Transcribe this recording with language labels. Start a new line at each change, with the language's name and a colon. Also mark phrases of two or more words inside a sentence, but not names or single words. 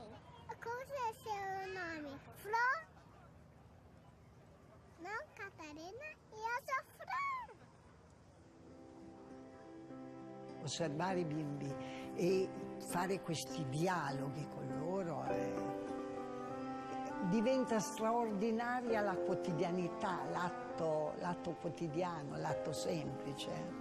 Portuguese: Qual é seu nome? Flor? Não, Catarina? E eu sou Flor.
Italian: Osservare i bimbi e fare questi dialoghi con loro diventa straordinaria la quotidianità, l'atto quotidiano, l'atto semplice.